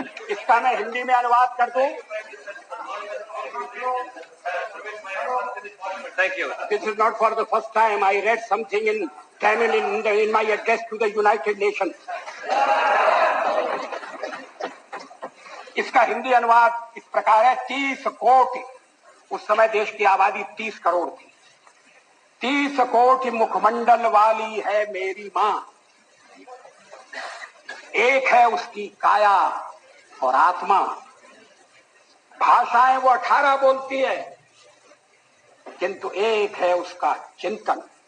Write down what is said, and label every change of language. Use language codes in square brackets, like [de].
[hi] इसका मैं हिंदी में अनुवाद कर दूं. [en] Thank you. This is not for the first time. I read something in Tamil in my address to the United Nations. [hi] इसका हिंदी अनुवाद इस प्रकार है. 30 कोटि, उस समय देश की आबादी 30 करोड़ थी. 30 कोटि मुखमंडल वाली है मेरी माँ. एक है उसकी काया और आत्मा. भाषाएं वो 18 बोलती है, किंतु एक है उसका चिंतन.